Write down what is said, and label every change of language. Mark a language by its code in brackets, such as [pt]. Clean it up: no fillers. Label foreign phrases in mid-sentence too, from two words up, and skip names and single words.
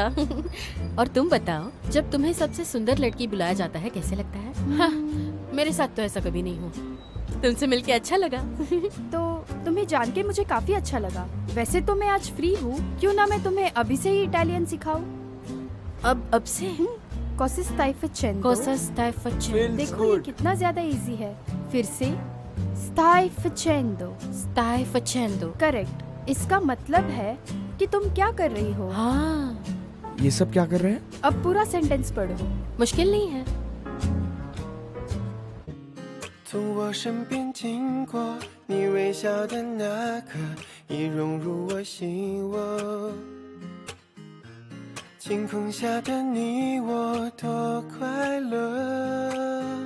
[hi] और तुम बताओ, जब तुम्हें सबसे सुंदर लड़की बुलाया जाता है कैसे लगता है? हाँ, मेरे साथ तो ऐसा कभी नहीं हुआ। तुमसे मिलके अच्छा लगा। तो तुम्हें जान के मुझे काफी अच्छा लगा। वैसे तो मैं आज फ्री हूँ, क्यों ना मैं तुम्हें अभी से ही इटालियन सिखाऊं? अब से? [it] Cosa stai facendo? Cosa stai facendo? [hi] देखो ये कितना ज्यादा इजी है। फिर से [it] stai facendo। Stai facendo। [hi] करेक्ट। इसका मतलब है कि तुम क्या कर रही हो। हाँ, ये सब क्या कर रहे हैं? अब पूरा सेंटेंस पढ़ो। मुश्किल नहीं है। [zh] 从我身边经过，你微笑的那刻，已融入我心窝。晴空下的你我多快乐。